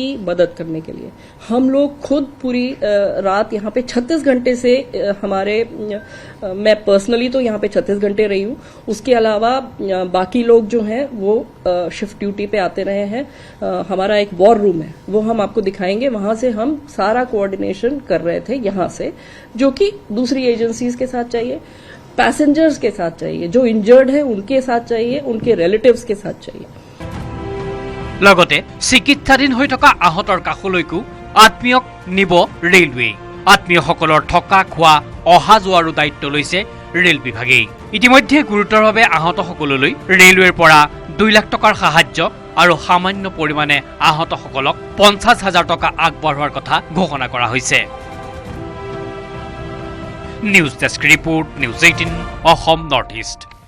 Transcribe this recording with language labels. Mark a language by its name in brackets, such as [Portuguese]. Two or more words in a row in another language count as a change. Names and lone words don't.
[Hindi] मदद करने के लिए हम लोग खुद पूरी रात यहाँ पे 36 घंटे से हमारे मैं पर्सनली तो यहाँ पे 36 घंटे रही हूँ उसके अलावा बाकी लोग जो हैं वो [English] shift duty [Hindi] पे आते रहे हैं हमारा एक [English] war room [Hindi] है वो हम आपको दिखाएंगे वहां से हम सारा कोऑर्डिनेशन कर रहे थे यहाँ से जो कि दूसरी एजेंसीज के साथ चाहिए पैसेंजर्स के साथ चाहिए जो इंजर्ड है उनके साथ चाहिए उनके रिलेटिव्स के साथ चाहिए [Assamese] লগতে চিকিৎসাধীন হৈ থকা আহতৰ কাষলৈকো আত্মীয়ক নিব ৰেলৱে আত্মীয়সকলৰ থকা খোৱা অহা যোৱাৰো দায়িত্ব লৈছে ৰেল বিভাগে ইতিমধ্যে গুৰুতৰভাৱে আহতসকললৈ ৰেলৱেৰ পৰা 2 লাখ টকাৰ সাহায্য আৰু সামান্য পৰিমাণে আহতসকলক 50,000 টকা আগবঢ়োৱাৰ কথা ঘোষণা কৰা হৈছে [English] news desk report [Assamese] নিউজ 18 অসম নৰ্থ ইষ্ট